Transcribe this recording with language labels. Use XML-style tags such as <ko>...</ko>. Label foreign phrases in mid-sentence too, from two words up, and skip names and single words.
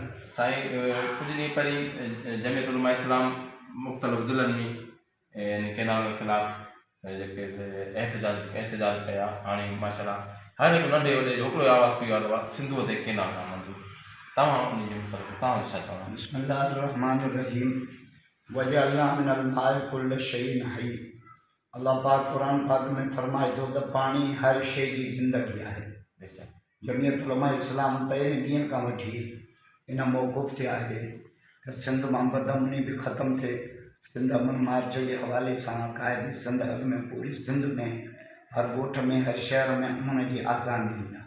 <sd>साईं कुझु ॾींहं पहिरीं जमियत उलमा इस्लाम मुख़्तलिफ़ ज़िलनि में इन केनाल जे ख़िलाफ़ जेके एहतजाज कया। हाणे माशाअल्लाह हर हिकु नंढे वॾे जो हिकिड़ो आवाज़ थी वियो आहे सिंधूअ ते केनाल खां मंज़ूर। तव्हां उनजे मुताबिक़ तव्हां छा चवंदा?</sd> <ar>بسم الله الرحمن الرحيم. وجعلنا من الماء كل شيء حي.</ar> <sd>अल्लाह पाक कुरान पाक में फरमाए थो त पाणी हर शइ जी ज़िंदगी आहे। जमियत उलमा इस्लाम पहिरें ॾींहं खां वठी इन मौक़ुफ़ ते आहे त सिंध मां बदअमनी बि ख़तमु थिए। सिंध अमन मार्च जे हवाले सां क़ाइदे सिंध अॻ में पूरी सिंध में हर ॻोठ में हर शहर में अमन जी आज़ान ॾिनी आहे।</sd>